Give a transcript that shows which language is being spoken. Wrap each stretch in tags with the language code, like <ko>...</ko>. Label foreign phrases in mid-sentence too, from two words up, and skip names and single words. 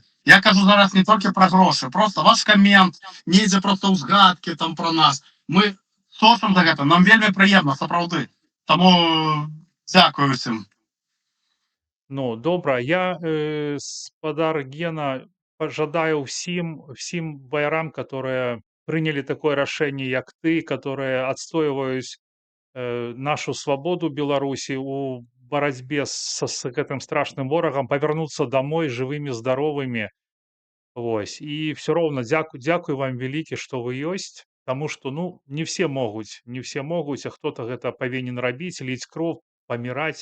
<be>Я кажу зараз не толькі пра грошы, просто ваш камент, недзе проста ўзгадкі там пра нас. Мы сочым за гэта, нам вельмі прыемна, сапраўды. Таму дзякую ўсім. Ну, добра. Я, спадар Гена, пожадаю всім баярам,</be> <ru>которые приняли такое</ru> <be>рашэнне, як ты, которые адстойваюць нашу свабоду Беларусі у барацьбе с гэтым страшным ворагам, павярнуцца домой жывымі, здаровымі. Вось. І все роўна дзякуй вам вялікі, што вы ёсць, таму што, ну, не все могуць, а хто-то гэта павінен рабіць, ліць кроў, паміраць.</be>